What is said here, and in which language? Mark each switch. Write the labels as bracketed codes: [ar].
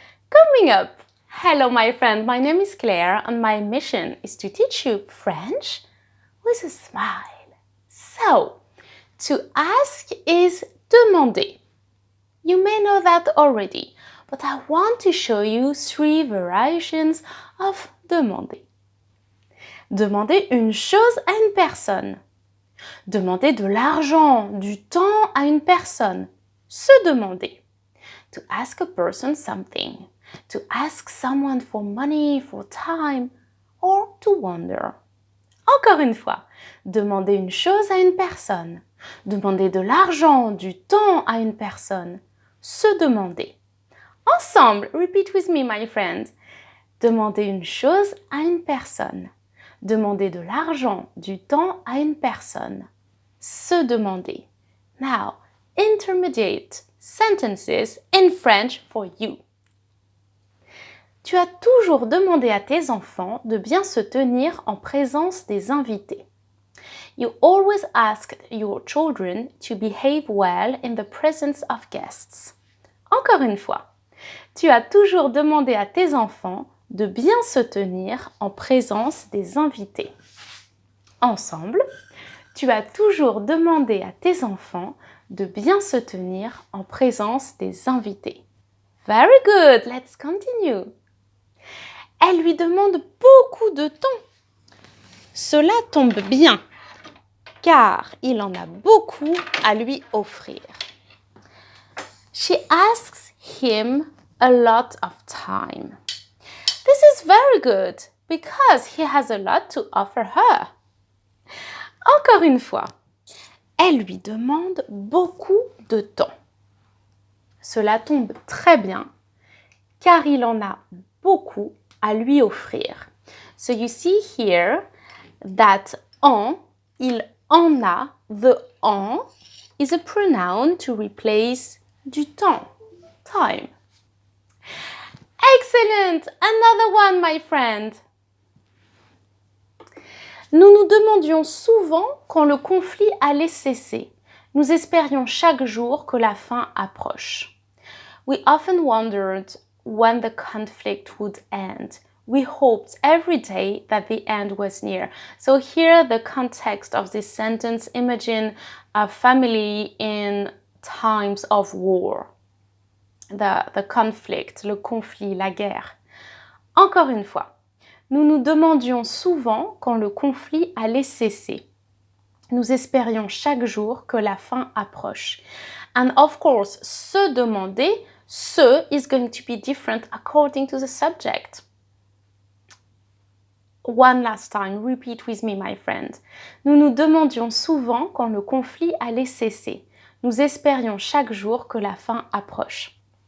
[en] Coming up, hello my friend, my name is Claire and my mission is to teach you French with a smile. So, to ask is demander. You may know that already, but I want to show you 3 variations of demander. [fr] Demander une chose à une personne. Demander de l'argent, du temps à une personne. Se demander. [en] To ask a person something. To ask someone for money, for time, or to wonder. [fr] Encore une fois, demander une chose à une personne. Demander de l'argent, du temps à une personne. Se demander. [en] Ensemble, repeat with me, my friend. [fr] Demander une chose à une personne. Demander de l'argent, du temps à une personne. Se demander. [en] Now, intermediate sentences in French for you. [fr] Tu as toujours demandé à tes enfants de bien se tenir en présence des invités. [en] You always asked your children to behave well in the presence of guests. [fr] Encore une fois, tu as toujours demandé à tes enfants de bien se tenir en présence des invités. Ensemble, tu as toujours demandé à tes enfants de bien se tenir en présence des invités. [en] Very good, let's continue. [fr] Elle lui demande beaucoup de temps. Cela tombe bien, car il en a beaucoup à lui offrir. [en] She asks him a lot of time. This is very good, because he has a lot to offer her. [fr] Encore une fois, elle lui demande beaucoup de temps. Cela tombe très bien, car il en a beaucoup à lui offrir. [en] So you see here that en, [fr] il en a, [en] the en is a pronoun to replace [fr] du temps, [en] time. Excellent! Another one, my friend. [fr] Nous nous demandions souvent quand le conflit allait cesser. Nous espérions chaque jour que la fin approche. [en] We often wondered when the conflict would end. We hoped every day that the end was near. So here the context of this sentence, imagine a family in times of war. The conflict, [fr] le conflit, la guerre. Encore une fois. Nous nous demandions souvent quand le conflit allait cesser. Nous espérions chaque jour que la fin approche. [en] And of course, se demander, se is going to be different according to the subject. One last time, repeat with me, my friend. [fr] Nous nous demandions souvent quand le conflit allait cesser. Nous espérions chaque jour que la fin approche.